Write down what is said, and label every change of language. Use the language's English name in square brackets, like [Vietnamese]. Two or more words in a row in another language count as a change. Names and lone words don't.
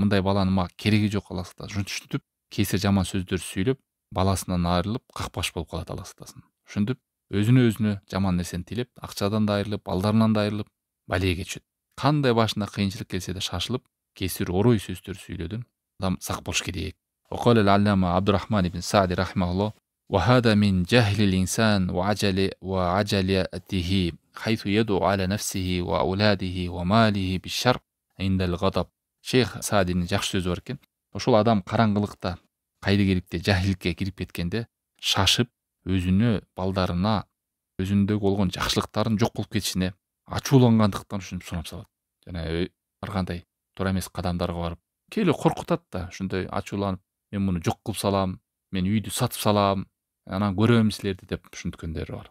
[Kyrgyz] Мындай баланын мага кереги жок, Алла сактасын. Ушинтип кесир жаман сөздөр сүйлөп, баласынан айрылып, какпаш болуп калат, Алла сактасын. Ушинтип өзүнө жаман нерсени тилеп, акчадан да айрылып, балдарынан да айрылып, балеге түшөт. Кандай башына кыйынчылык келсе да шашылып, кесир орой сөздөр сүйлөдөн адам сак болуш керек. [Arabic] Окол العلامة عبد الرحمن بن سعدي رحمه الله: وهذا من جهل الإنسان وعجلته حيث يدعو على نفسه وأولاده وماله بالشر عند الغضب." [Kyrgyz] Шейх Саадинин жакшы сөзү бар экен. Ошол адам караңгылыкта, кайдыгерикте, жахиликке кирип кеткенде шашып, өзүнө, балдарына, өзүндө болгон жакшылыктарын жок болуп кетишине ачуулангандыктан ушинтип сунап салат. Жана ар кандай туура эмес кадамдарга барып, кээ эле коркутат да, ушундай ачууланып, мен муну жок кылып салам, мен үйдү сатып салам, анан көрөм силерди деп ушинткендери бар.